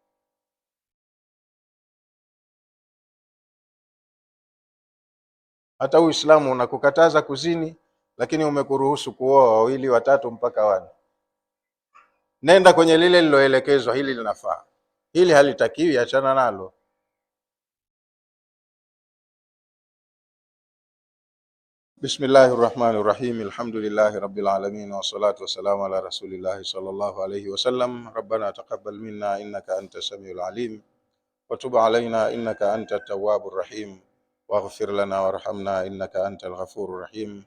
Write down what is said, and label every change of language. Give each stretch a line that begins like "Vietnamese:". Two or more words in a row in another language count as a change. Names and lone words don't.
Swahili: Hata Uislamu unakukataza kuzini, lakini umekuruhusu kuoa wawili, watatu mpaka wane. Nenda kwenye lile liloelekezwa, hili linafaa, hili halitakiwi, achana nalo.
Arabic: بسم الله الرحمن الرحيم. الحمد لله رب العالمين والصلاة والسلام على رسول الله صلى الله عليه وسلم. ربنا تقبل منا إنك أنت السميع العليم وتب علينا إنك أنت التواب الرحيم واغفر لنا وارحمنا إنك أنت الغفور الرحيم.